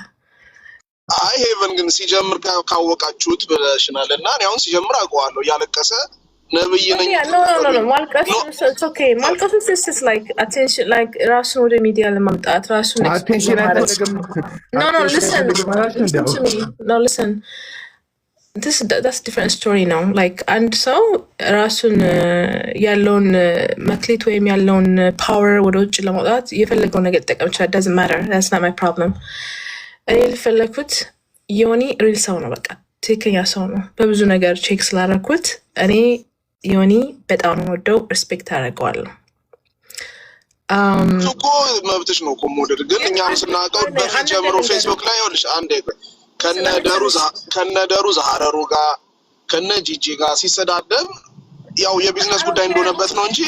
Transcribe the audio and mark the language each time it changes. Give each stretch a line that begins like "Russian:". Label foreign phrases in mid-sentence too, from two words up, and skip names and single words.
English: I haven
Amharic: ግን ሲጀምር ካወቃችሁት ብለሽናል እና እኔ አሁን ሲጀምር አውቀዋለሁ። እያለቀሰ ነብይ ነኝ ማልቀሱ ላይክ አቴንሽን ላይክ ራሱን ወደ ሚዲያ ለማምጣት ራሱን ሊስን
English: that's different story
Amharic: ነው። ላይክ አንድ ሰው ራሱን ያለውን መክሊት ወይም ያለውን ፓወር ወደ ውጭ ለማውጣት የፈለገው ነገር ሊጠቀም ይችላል።
English: doesn't matter, that's not my problem።
Amharic: እኔ ልፈለኩት ዮኒ ሪል ሰው ነው፣ በቃ ትክክለኛ ሰው ነው። በብዙ ነገር ቼክ ስላደረኩት እኔ ዮኒ በጣም ነው ወደው ሪስፔክት አደርገዋለሁ። እኮ መብትሽ ነው እኮ መውደድ። ግን እኛም ስናውቀው በፊት ጀምሮ ፌስቡክ ላይ ይኸውልሽ አንዴ ከነደሩ ዛሃረሩ ጋር ከነ ጂጂ ጋር ሲሰዳደብ ያው የቢዝነስ ጉዳይ እንደሆነበት ነው እንጂ